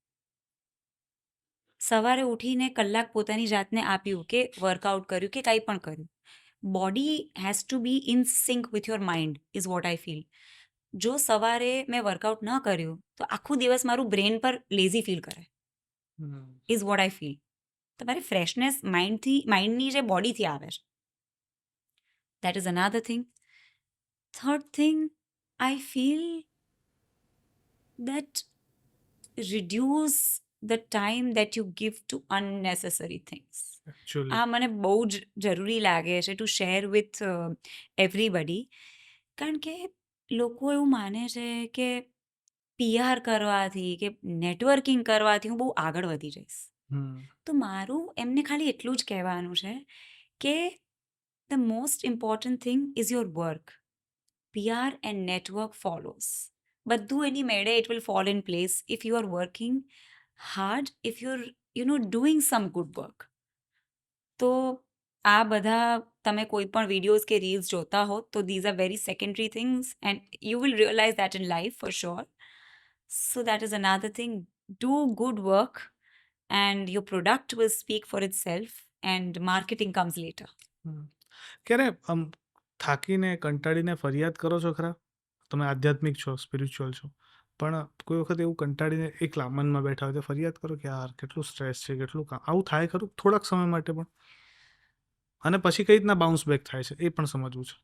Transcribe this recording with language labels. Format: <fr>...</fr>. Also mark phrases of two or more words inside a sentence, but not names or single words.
<gu>સવારે ઉઠીને કલાક પોતાની જાતને આપ્યું કે વર્કઆઉટ કર્યું કે કંઈ પણ કર્યું.</gu> <en>Body has to be in sync with your mind is what I feel.</en> <gu>જો સવારે મેં વર્કઆઉટ ન કર્યું તો આખું દિવસ મારું બ્રેન પર</gu> <en>lazy feel</en> <gu>કરે,</gu> <en>is what I feel.</en> <gu>તમારી ફ્રેશનેસ માઇન્ડની જે બોડીથી આવે છે.</gu> <en>That is another thing. Third thing, I feel that reduce the time that you give to unnecessary things. એકચ્યુઅલી.</en> <gu>આ મને બહુ જ જરૂરી લાગે છે</gu> <en>to share with everybody.</en> <gu>કારણ કે લોકો એવું માને છે કે PR કરવાથી કે નેટવર્કિંગ કરવાથી હું બહુ આગળ વધી જઈશ. તો મારું એમને ખાલી એટલું જ કહેવાનું છે કે</gu> <en>the most important thing is your work. PR and network follows.</en> <gu>બધું એની મેળે</gu> <en>it will fall in place if you are working hard, if you're doing some good work.</en> <gu>તો આ બધા તમે કોઈ પણ વિડીયોઝ કે રીલ્સ જોતા હો તો</gu> <en>these are very secondary things and you will realize that in life for sure. So that is another thing. Do good work and your product will speak for itself and marketing comes later.</en> <gu>ક્યારે આમ થાકીને કંટાળીને ફરિયાદ કરો છો ખરા? તમે આધ્યાત્મિક છો, સ્પિરિચ્યુઅલ છો, પણ કોઈ વખત એવું કંટાળીને એકલા મનમાં બેઠા હોય તો ફરિયાદ કરો કે યાર કેટલું સ્ટ્રેસ છે, કેટલું કામ, આવું થાય ખરું થોડાક સમય માટે પણ? અને પછી કઈ રીતના</gu> <en>bounce back</en> <gu>થાય છે એ પણ સમજવું છે.</gu>